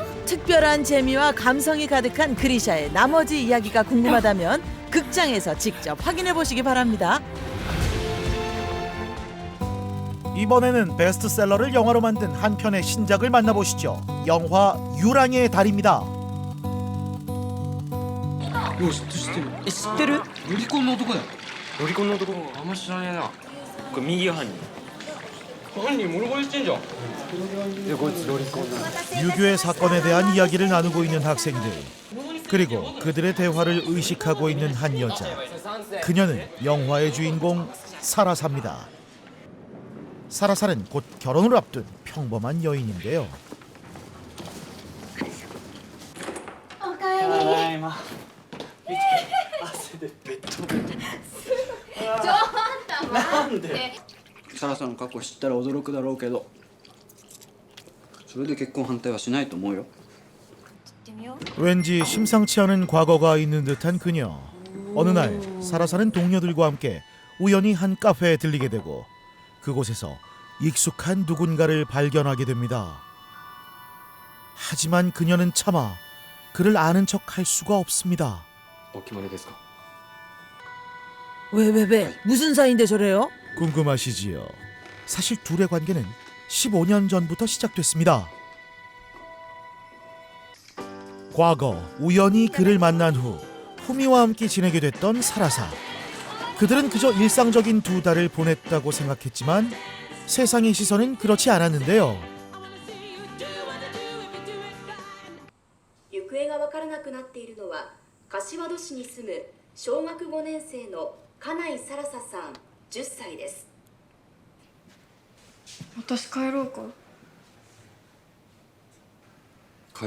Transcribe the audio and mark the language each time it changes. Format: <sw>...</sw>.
<ko>특별한 재미와 감성이 가득한 그리샤의 나머지 이야기가 궁금하다면 극장에서 직접 확인해 보시기 바랍니다. 이번에는 베스트셀러를 영화로 만든 한 편의 신작을 만나보시죠. 영화 유랑의 달입니다.</ko> <ja>よし知ってる知ってるロリコンの男だよロリコンの男あんま知らねえなこれ右が犯人犯人モノボレしてんじゃんでこいつロリコンだ</ja> <ko>유교의 사건에 대한 이야기를 나누고 있는 학생들, 그리고 그들의 대화를 의식하고 있는 한 여자. 그녀는 영화의 주인공 사라사입니다. 사라사는 곧 결혼을 앞둔 평범한 여인인데요.</ko> <ja>おかえり。今汗でベッドちょなんでねサラさんの過去知ったら驚くだろうけど、それで結婚反対はしないと思うよ。行ってみよう</ja> <ko>왠지 심상치 않은 과거가 있는 듯한 그녀. 어느 날 사라사는 동료들과 함께 우연히 한 카페에 들리게 되고 그곳에서 익숙한 누군가를 발견하게 됩니다. 하지만 그녀는 차마 그를 아는 척 할 수가 없습니다.</ko> <ja>お決まりですか</ja> <ko>왜 무슨 사이인데 저래요? 궁금하시지요? 사실 둘의 관계는 15년 전부터 시작됐습니다. 과거 우연히 그를 만난 후 후미와 함께 지내게 됐던 사라사. 그들은 그저 일상적인 두 달을 보냈다고 생각했지만 세상의 시선은 그렇지 않았는데요.</ko> <ja>行方が分からなくなっているのは柏戸市に住む小学5年生の金井サラサさん10歳です。私帰ろうか</ja>